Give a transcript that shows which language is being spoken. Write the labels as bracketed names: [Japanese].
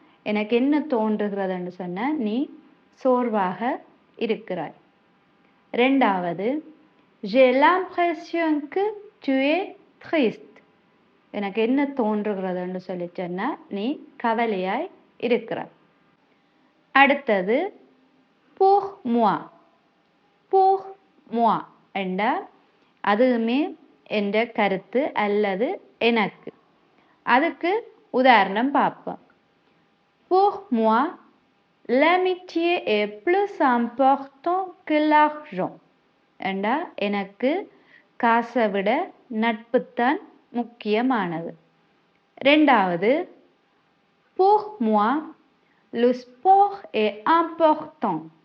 [Tamil] எனக்கு என்ன தோன்றுகிறதுன்னு சொன்னா நீ சோர்வாக இருக்கிறாய். ரெண்டாவது, [French] j'ai l'impression que tu es triste. [Tamil] எனக்கு என்ன தோன்றுகிறதுன்னு சொல்லி சொன்னா நீ கவலையாய் இருக்கிறாய். அடுத்தது, [French] pour moi. pour moi [Tamil] அதுவுமே என்ற கருத்து அல்லது எனக்கு. அதுக்கு உதாரணம் பார்ப்போம். [French] pour moi, l'amitié est plus important que l'argent. [Tamil] எனக்கு காசை விட நட்புத்தான் முக்கியமானது. ரெண்டாவது, [French] pour moi, le sport est important.